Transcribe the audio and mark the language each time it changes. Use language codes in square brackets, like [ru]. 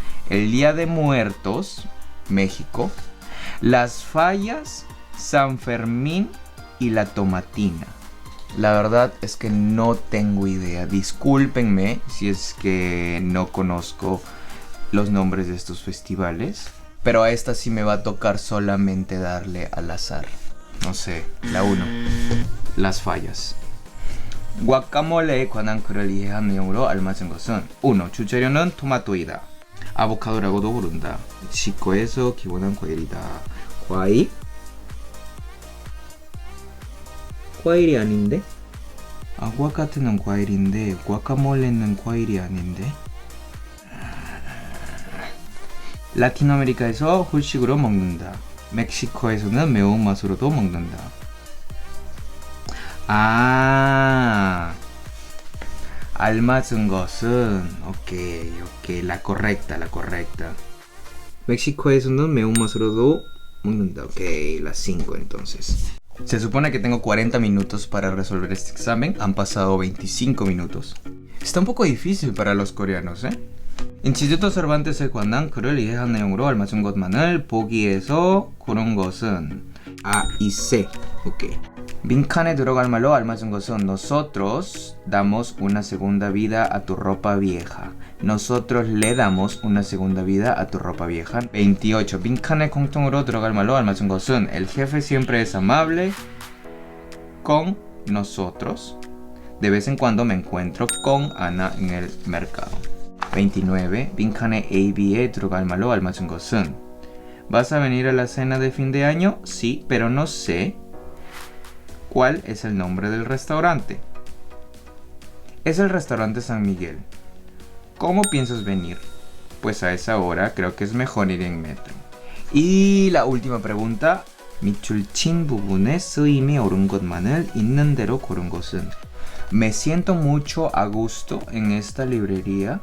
[es] El Día de Muertos, México. Las Fallas, San Fermín y la Tomatina. La verdad es que no tengo idea. Discúlpenme si es que no conozco los nombres de estos festivales. Pero a esta sí me va a tocar solamente darle al azar. No sé, la 1. Las Fallas. [ko] guacamole에 관한 글을 이해한 내용으로 알맞은 것은 1. 주재료는 토마토이다. 아보카도라고도 부른다. 멕시코에서 기원한 과일이다. 과일? 과일이 아닌데? 아구아카트는 과일인데 guacamole는 과일이 아닌데? 라틴아메리카에서 후식으로 먹는다. 멕시코에서는 매운맛으로도 먹는다. 알맞은 것은 오케이, [es] la correcta. [ko] 멕시코에서는 매운맛으로도 먹는다. [es] Ok, la 5 entonces. Se supone que tengo 40 minutos para resolver este examen. Han pasado 25 minutos. Está un poco difícil para los coreanos, ¿eh? [ko] 인stituto Cervantes에 관한 글을 이해한 내용으로 알맞은 것만을 보기에서 고른 것은 A y C. Ok. 빈칸에 들어갈 말로 알맞은 것은 [es] Nosotros damos una segunda vida a tu ropa vieja. Nosotros le damos una segunda vida a tu ropa vieja. 28. [ko] 빈칸에 공통으로 들어갈 말로 알맞은 것은 [es] El jefe siempre es amable con nosotros. De vez en cuando me encuentro con Ana en el mercado. 29. [ko] 빈칸에 A, B에 들어갈 말로 알맞은 것은 [es] ¿Vas a venir a la cena de fin de año? Sí, pero no sé ¿cuál es el nombre del restaurante? Es el restaurante San Miguel. ¿Cómo piensas venir? Pues a esa hora creo que es mejor ir en metro. Y la última pregunta. [ko] 밑줄 부분에 쓰임이 옳은 것만을 있는 대로 고른 것은 [es] Me siento mucho a gusto en esta librería.